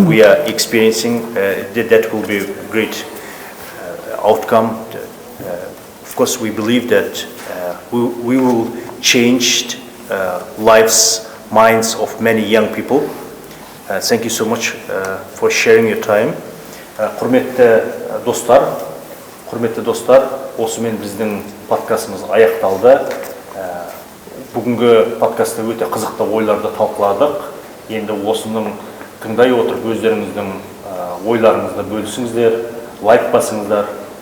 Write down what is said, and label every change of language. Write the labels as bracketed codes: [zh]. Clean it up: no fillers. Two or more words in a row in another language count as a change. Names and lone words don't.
[en] We are experiencing that will be a great outcome. Of course, we believe that we will change lives, minds of many young people. Thank you so much for sharing your time. [kk] Құрметті достар, осымен біздің подкастымыз аяқталды. Бүгінгі подкастта өте қызықты ойларды талқыладық. Енді осының тыңдай отырып өздеріңіздің ойларыңызды бөлісіңіздер, лайк басыңыздар.